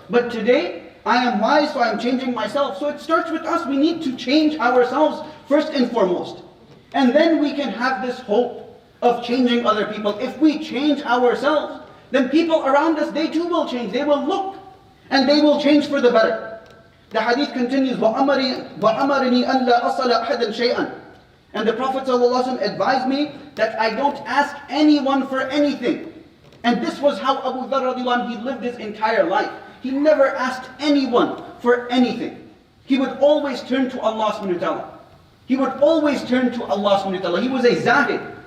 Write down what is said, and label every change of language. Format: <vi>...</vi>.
<en>But today I am wise, so I'm changing myself. So it starts with us. We need to change ourselves first and foremost. And then we can have this hope of changing other people. If we change ourselves, then people around us, they too will change. They will look and they will change for the better. The hadith continues,</en> <ar>وَأَمَرِنِي أَنْ لَا أَصَلَ أَحَدًا شَيْئًا.</ar> <en>And the Prophet ﷺ advised me that I don't ask anyone for anything. And this was how Abu Dharr radiallahu anhu, he lived his entire life. He never asked anyone for anything. He would always turn to Allah subhanahu wa ta'ala. He would always turn to Allah subhanahu wa ta'ala. He was a zahid.</en>